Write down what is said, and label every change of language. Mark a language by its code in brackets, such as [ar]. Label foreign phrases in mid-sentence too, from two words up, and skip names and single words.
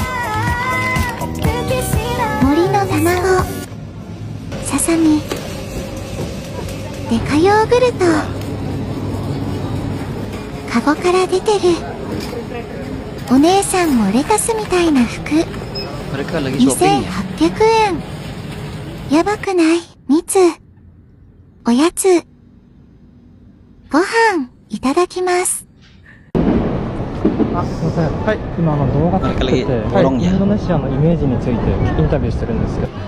[ja] 森の卵ささみデカヨーグルトカゴから出てる。お姉さんもレタスみたいな服。 [id] Mereka lagi shopping ya. [ja] 2800 円。やばくない？蜜おやつご飯いただきます。あ、すみません。はい、今動画撮ってて、はい、インドネシアのイメージについてインタビューしてるんですよ。